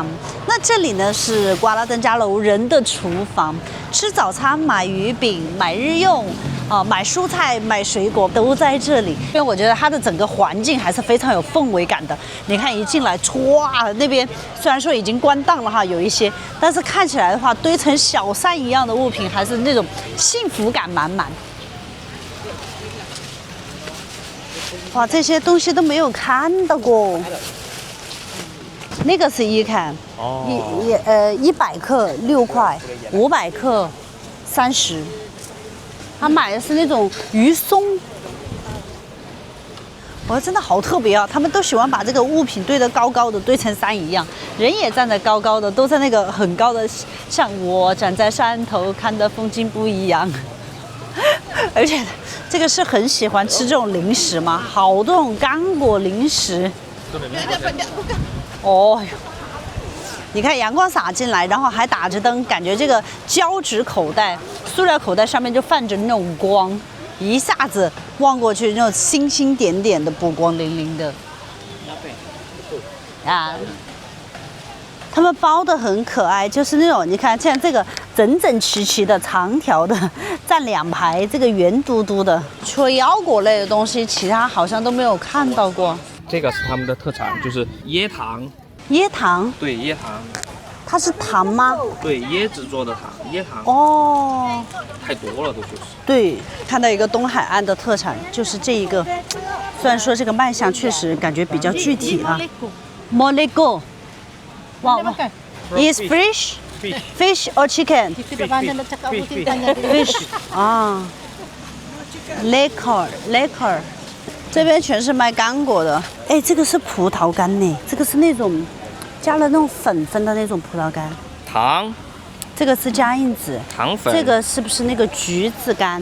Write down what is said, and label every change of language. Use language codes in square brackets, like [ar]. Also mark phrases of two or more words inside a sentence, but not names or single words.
[zh] 那這裡呢是瓜拉登加樓人的廚房，吃早餐、買魚餅、買日用，買蔬菜、買水果都在這裡。因為我覺得它的整個環境還是非常有氛圍感的。你看一進來，唰，那邊雖然說已經關檔了哈，有一些，但是看起來的話，堆成小山一樣的物品，還是那種幸福感滿滿。哇，這些東西都沒有看到過。那個是一看，哦，100克6塊，500克30。他買的是那種魚鬆，哇，真的好特別啊！他們都喜歡把這個物品堆得高高的，堆成山一樣，人也站得高高的，都在那個很高的，像我站在山頭看的風景不一樣。而且這個是很喜歡吃這種零食嗎？好多種乾果零食。哦喲，你看陽光灑進來，然後還打着燈，感覺這個膠紙口袋、塑料口袋上面就泛着那種光，一下子望過去，那種星星點點的，波光粼粼的。啊，他們包的很可愛，就是那種你看，像這個整整齊齊的、長條的，站2排，這個圓嘟嘟的。除了腰果類的東西，其他好像都沒有看到過。這個是他們的特產，就是椰糖。椰糖？對，椰糖。它是糖嗎？對，椰子做的糖，椰糖。哦。太多了，都就是。對，看到一個東海岸的特產，就是這一個。雖然說這個賣相確實感覺比較具體啊。Moleko。 [en] 哇哇。Is fish? Fish or chicken? Fish. [zh] 啊。Liquor。這邊全是賣乾果的，哎，這個是葡萄乾呢，這個是那種加了那種粉的那種葡萄乾。糖，這個是加印子。糖粉。這個是不是那個橘子乾？